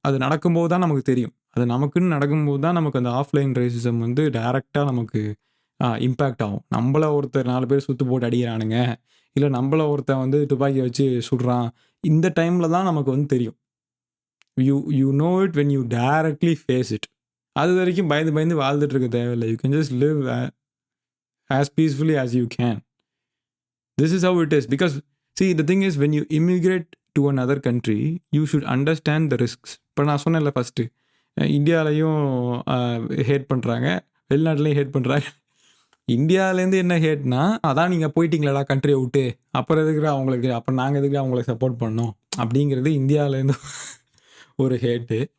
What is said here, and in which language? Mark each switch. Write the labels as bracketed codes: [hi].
[ta] அது நடக்கும்போது தான் நமக்கு தெரியும். அது நமக்குன்னு நடக்கும்போது தான் நமக்கு அந்த ஆஃப்லைன் ரேசிசம் வந்து டைரெக்டாக நமக்கு இம்பேக்ட் ஆகும். நம்மள ஒருத்தர் 4 பேர் சுத்து போட்டு அடிக்கிறானுங்க, இல்லை நம்மள ஒருத்தன் வந்து துப்பாக்கி வச்சு சுடுறான், இந்த டைமில் தான் நமக்கு வந்து தெரியும். [en] You know it when you directly face it. [ta] அது வரைக்கும் பயந்து பயந்து வாழ்ந்துட்டு இருக்க தேவையில்லை. [en] You can just live as peacefully as you can. This is how it is. Because see, the thing is, when you immigrate to another country, you should understand the risks. [ta] இப்போ நான் சொன்னேன்ல ஃபஸ்ட்டு, இந்தியாவிலையும் had பண்ணுறாங்க, வெளிநாட்டிலையும் had பண்ணுறாங்க. இந்தியாவிலேருந்து என்ன ஹேட்னா, அதான் நீங்கள் போயிட்டீங்களாடா கண்ட்ரியை விட்டு, அப்புறம் எதுக்குடா அவங்களுக்கு, அப்புறம் நாங்கள் எதுக்குடா அவங்களுக்கு சப்போர்ட் பண்ணோம் அப்படிங்கிறது இந்தியாவிலேருந்து ஒரு ஹேட்டு.